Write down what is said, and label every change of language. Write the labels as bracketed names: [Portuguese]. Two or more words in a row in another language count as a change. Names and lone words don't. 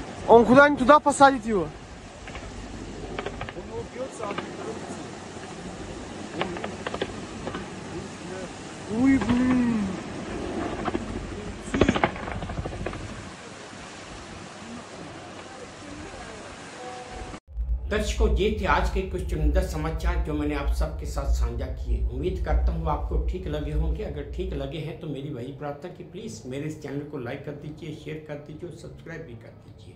[Russian] Он куда-нибудь туда посадит его. Ой, блин. [Hindi] दर्शकों, ये थे आज के कुछ चुनिंदा समाचार जो मैंने आप सबके साथ साझा किए। उम्मीद करता हूँ आपको ठीक लगे होंगे। अगर ठीक लगे हैं तो मेरी वही प्रार्थना कि प्लीज़ मेरे इस चैनल को लाइक कर दीजिए, शेयर कर दीजिए और सब्सक्राइब भी कर दीजिए।